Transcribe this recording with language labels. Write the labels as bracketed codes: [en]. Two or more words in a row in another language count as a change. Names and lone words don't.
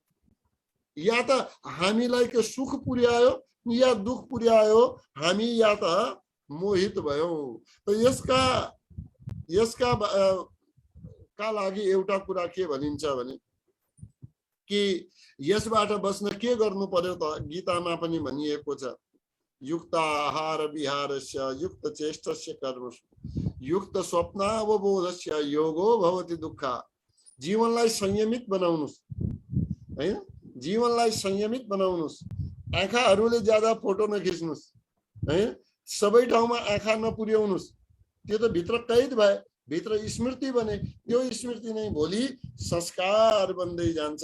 [ne] या त हामीलाई के सुख पुर्यायो या दुख पुर्यायो हामी या त मोहित भयौं। त यसका का लागि एउटा कुरा के भनिन्छ भने कि यसबाट बस्न के गर्नु पर्यो त गीतामा पनि भनिएको छ, [sa] युक्त आहार विहारस्य युक्त चेष्टस्य कर्मसु युक्त स्वप्नावबोधस्य योगो भवति दुःख। [ne] जीवनलाई संयमित बनाउनुस् हैन, जीवनलाई संयमित बनाउनुस्। आँखाहरूले ज्यादा फोटो नखिच्नुस् है, सबै ठाउँमा आँखा नपुर्याउनुस्, त्यो त भित्र कैद भए, भित्र स्मृति बने, त्यो स्मृति नै भोलि संस्कार बन्दै जान्छ।